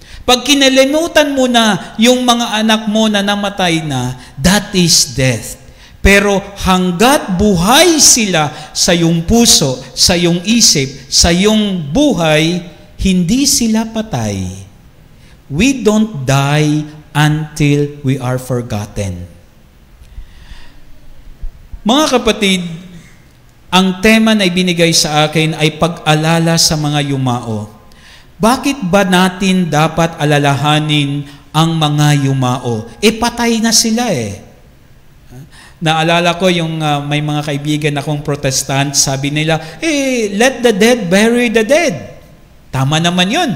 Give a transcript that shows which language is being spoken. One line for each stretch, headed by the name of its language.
Filipino: Pag kinalimutan mo na yung mga anak mo na namatay na,
English: that is death.
Filipino: Pero hanggat buhay sila sa iyong puso, sa iyong isip, sa iyong buhay, hindi sila patay.
English: We don't die until we are forgotten.
Filipino: Mga kapatid, ang tema na ibinigay sa akin ay pag-alala sa mga yumao. Bakit ba natin dapat alalahanin ang mga yumao? Patay na sila Naalala ko yung may mga kaibigan akong Protestant, sabi nila,
English: let the dead bury the dead.
Filipino: Tama naman yun.